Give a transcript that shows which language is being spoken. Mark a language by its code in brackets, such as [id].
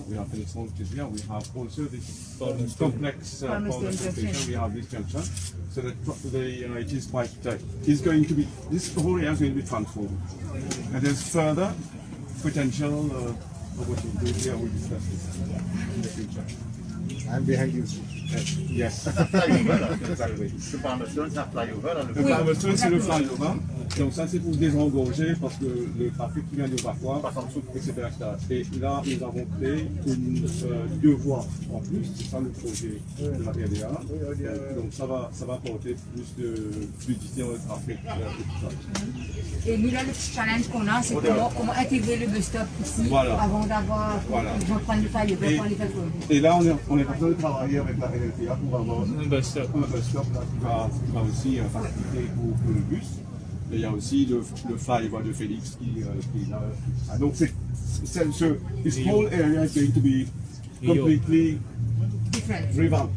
[en] We have Phoenix Hall, which is here. We have also this complex Palmer station. We have this junction. So it is quite. It's going to be, this whole area is going to be transformed. And there's further potential opportunities here. We discuss this in the future. I'm behind you. Yes. Exactly. [fr] Le Palmer Stone, c'est le flyover. Donc ça c'est pour désengorger parce que le trafic qui vient de parfois, etc. Et là nous avons créé deux voies en plus, c'est ça le projet de la RDA. Donc ça va apporter plus de fluidité dans le trafic. Et nous là, le petit challenge qu'on a, c'est comment intégrer le bus stop ici avant d'avoir, ils vont prendre le flyover pour les faire tourner. Et là on est en train de travailler avec la RDA pour avoir un bus stop là, qui va aussi faciliter pour le bus. Et il y a aussi le flyover de Félix qui est là. Donc [en] this whole area is going to be completely revamped.